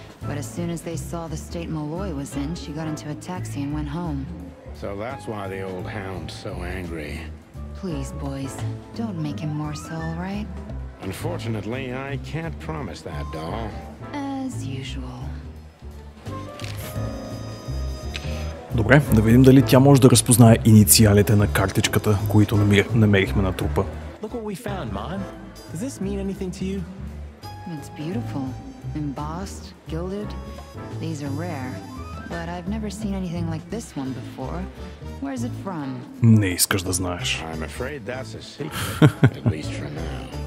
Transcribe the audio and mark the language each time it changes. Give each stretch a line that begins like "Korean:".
English: But as soon as they saw the state Malloy was in, she got into a taxi and went home. So that's why the old hound's so angry. Please, boys, don't make him more so, all right? Unfortunately, I can't promise that, doll. As usual.
Bulgarian: Добре, да видим дали тя може да разпознае инициалите на картичката, които намерихме на трупа.
English: Look what we found, Mon. Does this mean anything to you? It's beautiful. Embossed, gilded. These are rare. But I've never seen anything like this one before. Where's it from?
Bulgarian: Не искаш да знаеш.
English: I'm afraid that's a secret, at least for now.